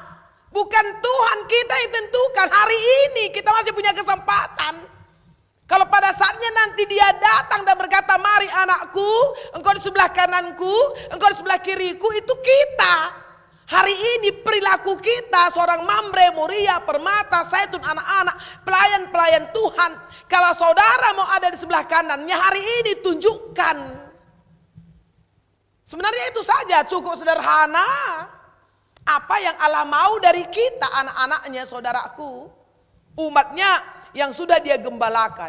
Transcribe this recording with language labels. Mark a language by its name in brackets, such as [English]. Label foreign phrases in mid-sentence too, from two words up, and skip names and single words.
[Indonesian] Bukan Tuhan kita yang tentukan. Hari ini kita masih punya kesempatan. Kalau pada saatnya nanti dia datang dan berkata, mari anakku, engkau di sebelah kananku, engkau di sebelah kiriku, itu kita. Hari ini perilaku kita seorang Mamre, Moria, Permata, Zaitun, anak-anak, pelayan-pelayan Tuhan. Kalau saudara mau ada di sebelah kanannya hari ini tunjukkan. Sebenarnya itu saja cukup sederhana. Apa yang Allah mau dari kita anak-anaknya saudaraku. Umatnya yang sudah dia gembalakan.